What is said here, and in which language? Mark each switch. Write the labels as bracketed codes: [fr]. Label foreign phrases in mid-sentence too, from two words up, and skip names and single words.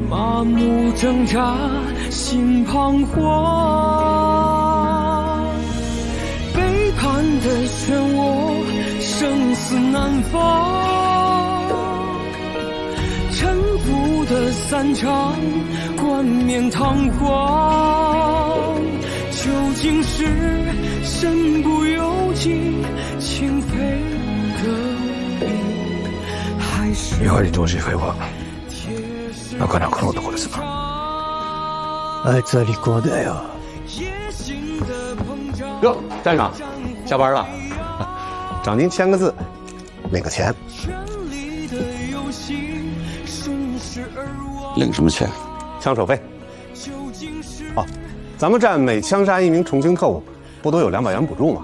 [zh] 麻木挣扎，心彷徨，背叛的漩涡，生死难防，沉浮的散场，冠冕堂皇，究竟是身不由己，情非得已，还是你还是多些废话。 [ja] なかなかの男ですな。あいつは利口だよ。 [zh] 哟，站长，下班了，找您签个字，领个钱。领什么钱？枪手费。哦，咱们站每枪杀一名重庆特务，不都有200元补助吗？